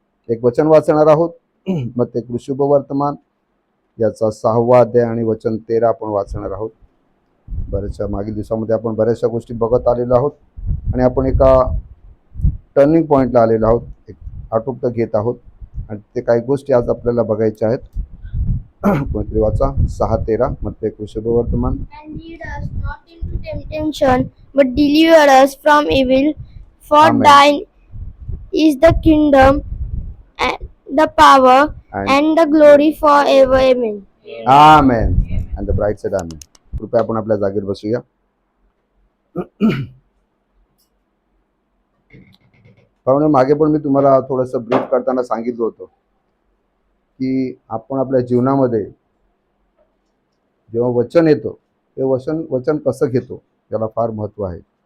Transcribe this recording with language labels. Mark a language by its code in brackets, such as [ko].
[mr] एक वचन वाचणार आहोत. मग ते शुभवर्तमान याचा 6वा अध्याय आणि वचन 13 आपण वाचणार आहोत. बऱ्याचशा मागील दिवसामध्ये आपण बऱ्याचशा गोष्टी बघत आलेलो आहोत आणि आपण एका टर्निंग पॉईंटला आलेलो आहोत. एक आटोपतं घेत आहोत आणि ते काही गोष्टी आज आपल्याला बघायच्या आहेत. कोणतरी वाचा 6:13 मग ते शुभवर्तमान. [en] And lead us not into temptation, but deliver us from evil. For Amen. thine is the kingdom, and the power, and the glory forever. Amen. Amen. and the bride said amen. [mr] कृपया आपण आपल्या जागेवर बसूया. पाहुणे मागे पण मी तुम्हाला थोडंसं brief करताना सांगितलं होतं की आपण आपल्या जीवनामध्ये जेव्हा वचन येतो ते वचन कसं घेतो त्याला फार महत्त्व आहे.